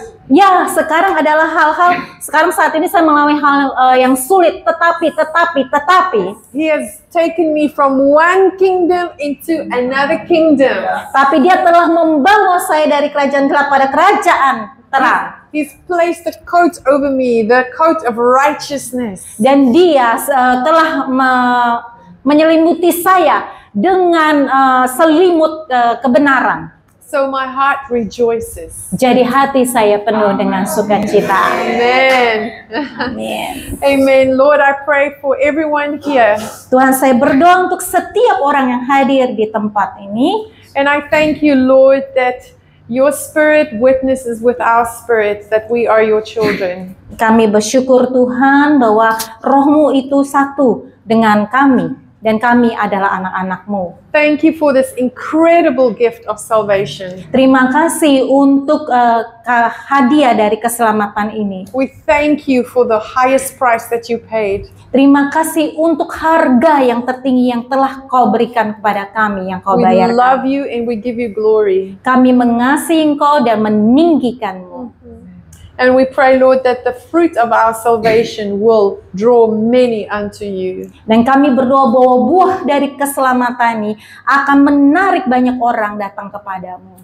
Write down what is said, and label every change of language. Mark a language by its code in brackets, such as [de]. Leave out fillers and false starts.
[id] Ya, sekarang adalah sekarang saat ini saya melalui hal yang sulit, tetapi. [en] He has taken me from one kingdom into another kingdom. [id] Tapi Dia telah membawa saya dari kerajaan gelap pada kerajaan terang. [en] He's placed a coat over me, the coat of righteousness. [id] Dan Dia telah menyelimuti saya dengan selimut kebenaran. [en] So my heart rejoices. [id] Jadi hati saya penuh dengan sukacita. Amen. Amen. Amen. [en] Lord, I pray for everyone here. [id] Tuhan, saya berdoa untuk setiap orang yang hadir di tempat ini. [en] And I thank you, Lord, that Your spirit witnesses with our spirits that we are your children. [id] Kami bersyukur Tuhan bahwa roh-Mu itu satu dengan kami dan kami adalah anak-anak-Mu. [en] Thank you for this incredible gift of salvation. [id] Terima kasih untuk hadiah dari keselamatan ini. [en] We thank you for the highest price that you paid. [id] Terima kasih untuk harga yang tertinggi yang telah Kau berikan kepada kami, yang Kau [en] We [id] bayarkan. [en] love you and we give you glory. [id] Kami mengasihi Engkau dan meninggikan-Mu. [en] And we pray, Lord, that the fruit of our salvation will draw many unto you. [id] Dan kami berdoa bahwa buah dari keselamatan ini akan menarik banyak orang datang kepadamu.